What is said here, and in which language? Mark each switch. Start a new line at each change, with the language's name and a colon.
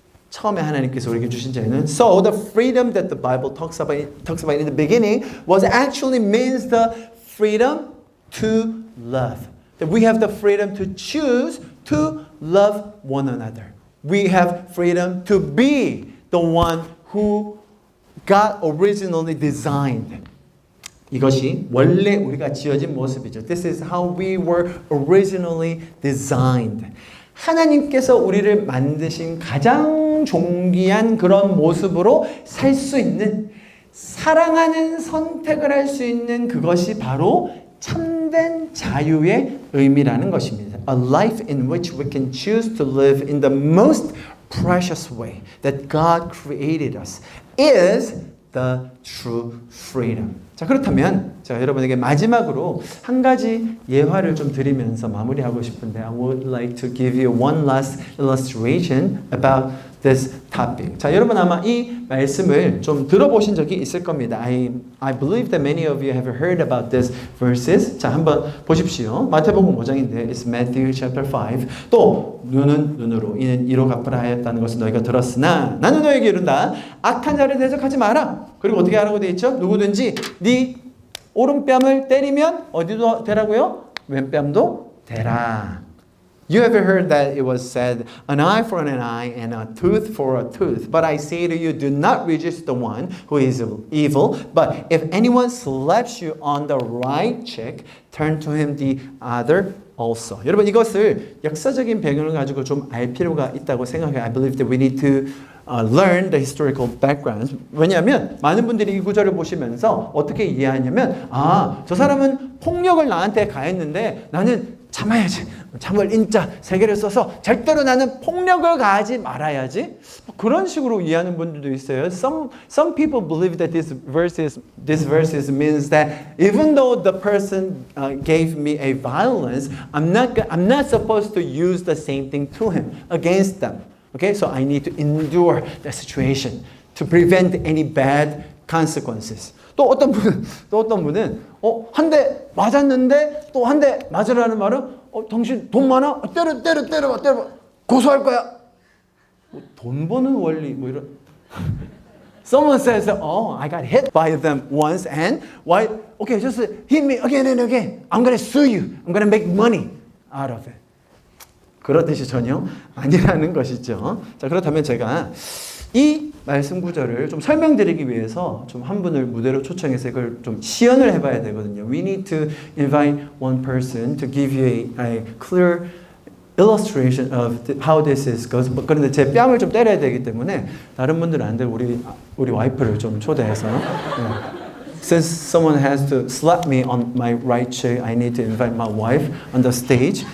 Korean: 처음에 하나님께서 우리에게 주신 자유는
English: So the freedom that the Bible talks about in the beginning was actually means the freedom to love. That we have the freedom to choose to love one another. We have freedom to be the one who God originally designed.
Korean: 이것이 원래 우리가 지어진 모습이죠.
English: This is how we were originally designed.
Korean: 하나님께서 우리를 만드신 가장 존귀한 그런 모습으로 살 수 있는, 사랑하는 선택을 할 수 있는 그것이 바로 참된 자유의 의미라는 것입니다.
English: A life in which we can choose to live in the most precious way that God created us is the true freedom.
Korean: 자, 그렇다면 제가 여러분에게 마지막으로 한 가지 예화를 좀 드리면서 마무리하고 싶은데
English: I would like to give you one last illustration about this topic.
Korean: 자, 여러분 아마 이 말씀을 좀 들어보신 적이 있을 겁니다.
English: I believe that many of you have heard about these verses.
Korean: 자, 한번 보십시오. 마태복음 5장인데
English: it's Matthew chapter 5.
Korean: 또 눈은 눈으로 이는 이로 갚으라 하였다는 것을 너희가 들었으나 나는 너희에게 이른다. 악한 자를 대적하지 마라. 그리고 어떻게 하라고 되어 있죠? 누구든지 네 오른뺨을 때리면 어디도 대라고요? 왼뺨도 대라.
English: You ever heard that it was said, an eye for an eye and a tooth for a tooth. But I say to you, do not resist the one who is evil. But if anyone slaps you on the right cheek, turn to him the other also.
Korean: 여러분, 이것을 역사적인 배경을 가지고 좀 알 필요가 있다고 생각해요.
English: I believe that we need to learn the historical background.
Korean: 왜냐하면 많은 분들이 이 구절을 보시면서 어떻게 이해하냐면, 아, 저 사람은 폭력을 나한테 가했는데 나는 참아야지. 참을 인자 세 개를 써서 절대로 나는 폭력을 가하지 말아야지. 그런 식으로 이해하는 분들도 있어요.
English: Some people believe that this verses means that even though the person gave me a violence, I'm not supposed to use the same thing to him against them. Okay, so I need to endure the situation to prevent any bad consequences.
Korean: 또 어떤 분은 한 대 맞았는데 또 한 대 맞으라는 말은 당신 돈 많아? 때려 고소할 거야. 돈 버는 원리 뭐 이런.
English: Someone says, oh, I got hit by them once and why? Okay, just hit me again and again. I'm gonna sue you. I'm gonna make money out of it.
Korean: 그렇듯이 전혀 아니라는 것이죠. 자, 그렇다면 제가 이 말씀 구절을 좀 설명드리기 위해서 좀 한 분을 무대로 초청해서 이걸 좀 시연을 해봐야 되거든요.
English: We need to invite one person to give you a clear illustration of how this is goes.
Korean: 그런데 제 뺨을 좀 때려야 되기 때문에 다른 분들은 안 되고 우리 와이프를 좀 초대해서
English: Since someone has to slap me on my right cheek, I need to invite my wife on the stage.